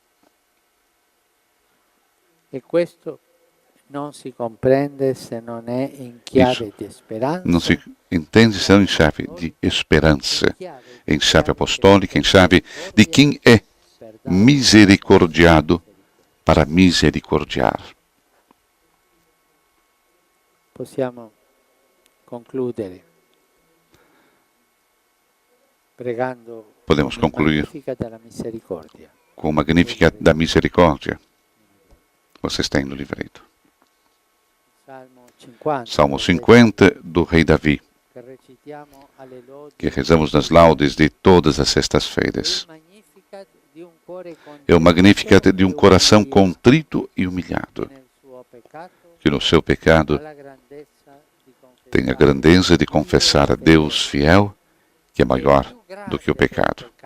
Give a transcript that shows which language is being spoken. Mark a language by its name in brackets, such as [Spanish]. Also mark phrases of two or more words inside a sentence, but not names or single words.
[Portuguese] Não se entende se não em chave de esperança, em chave apostólica, em chave de quem é misericordiado para misericordiar. [Italian] Possiamo concludere pregando [Portuguese] Podemos concluir [Italian] Magnificat della Misericordia. [Portuguese] com o Magnificat da Misericórdia. Vocês têm no livreto. Salmo 50 do rei Davi, que rezamos nas laudes de todas as sextas-feiras. É o Magnificat de um coração contrito e humilhado, que no seu pecado tem a grandeza de confessar a Deus fiel, que é maior do que o pecado.